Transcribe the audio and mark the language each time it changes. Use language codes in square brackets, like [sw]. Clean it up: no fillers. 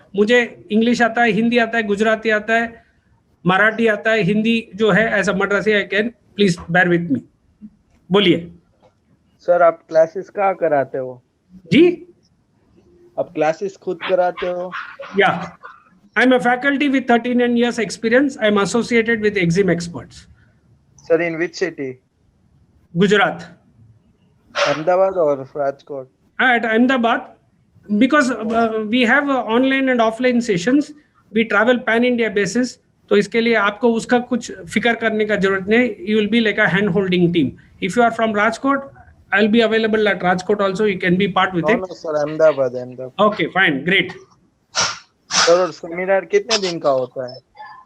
[hi] मुझे इंग्लिश आता है, हिंदी आता है, गुजराती आता है, मराठी आता है, हिंदी जो है [en] As a Madrasi I can, please bear with me. [hi] बोलिए सर। आप क्लासेस कहाँ कराते हो? जी, आप क्लासेस खुद कराते हो? [en] Yeah I am a faculty with 39 years experience. I am associated with Exim Experts. Sir, in which city? [hi] Gujarat, Ahmedabad और Rajkot? [en] at Ahmedabad, because we have online and offline sessions. We travel pan India basis. [hi] तो इसके लिए आपको उसका कुछ फिक्र करने का जरूरत नहीं। [en] You will be like a hand holding team. If you are from Rajkot, I'll be available at Rajkot also. You can be part with it. No, sir, Ahmedabad. Okay, fine, great. [hi] Sir, और seminar कितने दिन का होता है?